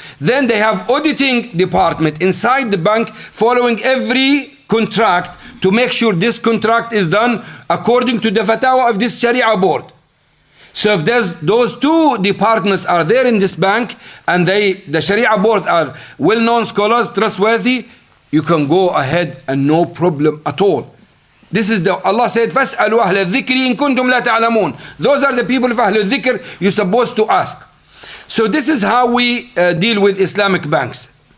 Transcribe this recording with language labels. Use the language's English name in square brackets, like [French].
[English] Then they have auditing department inside the bank following every contract to make sure this contract is done according to the fatwa of this Sharia board. So if those two departments are there in this bank and the Sharia board are well-known scholars, trustworthy, you can go ahead and no problem at all. This is Allah said, [Arabic] فَاسْأَلُوا أَهْلَ الذِّكْرِ إِن كُنْتُمْ لَا تَعْلَمُونَ. [English] Those are the people of Ahl al-Dhikr you're supposed to ask. So this is how we deal with Islamic banks.